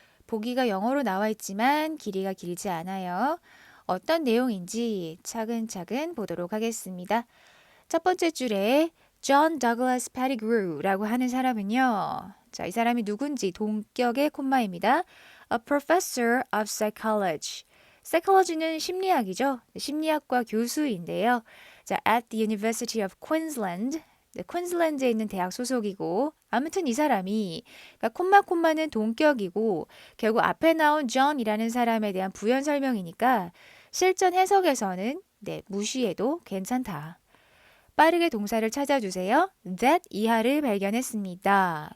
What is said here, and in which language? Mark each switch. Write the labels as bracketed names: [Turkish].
[Korean] 보기가 영어로 나와 있지만 길이가 길지 않아요. 어떤 내용인지 차근차근 보도록 하겠습니다. 첫 번째 줄에 John Douglas Pettigrew라고 하는 사람은요. 자, 이 사람이 누군지 동격의 콤마입니다. [English] A professor of psychology. [Korean] psychology는 심리학이죠. 심리학과 교수인데요. [English] 자, at the University of Queensland. [Korean] 네, 퀸즐랜드에 있는 대학 소속이고 아무튼 이 사람이 그러니까 콤마는 동격이고 결국 앞에 나온 John이라는 사람에 대한 부연 설명이니까 실전 해석에서는 네, 무시해도 괜찮다. 빠르게 동사를 찾아주세요. that 이하를 발견했습니다.